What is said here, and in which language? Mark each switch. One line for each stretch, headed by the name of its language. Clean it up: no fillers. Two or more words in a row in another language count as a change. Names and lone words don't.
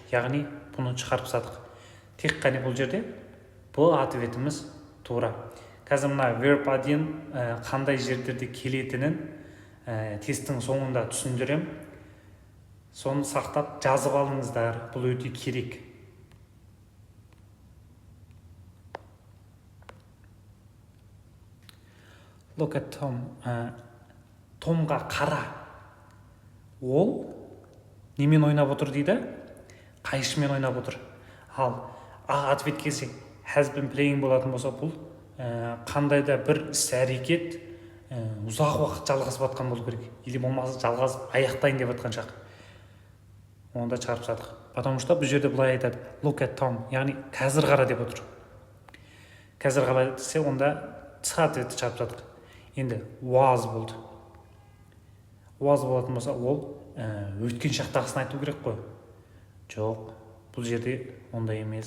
Kazakh: Яғни бұны шығарып тастадық. Тек қана бұл жерде бұл ответіміз тура. Қазір мына verb 1 қандай жерлерде келетінін тесттің соңында түсіндірем. Соны сақтап жазып алыңыздар. Бұл өте керек.
English: Look at Tom.
Kazakh: Томға қара. Ол немен ойнап отыр дейді? Қайшымен ойнап отыр. Ал ответ келсе
English: has been playing
Kazakh: болатын болса, бұл қандай да бір іс-әрекет ұзақ уақыт жалғасып жатқан болу керек. Или болмаса жалғасып аяқтайын деп жатқан шақ. Онда шығарып тастадық.
Russian: Потому что
Kazakh: бұл жерде былай айтады.
English: Look at Tom.
Kazakh: Яғни қазір қара деп отыр. Қазір қара десе, онда ц ответті шығарып тастадық. Енді was болды. Was болатын болса, ол өткен шақтағысын айту керек қой. Жоқ, бұл жерде ондай емес.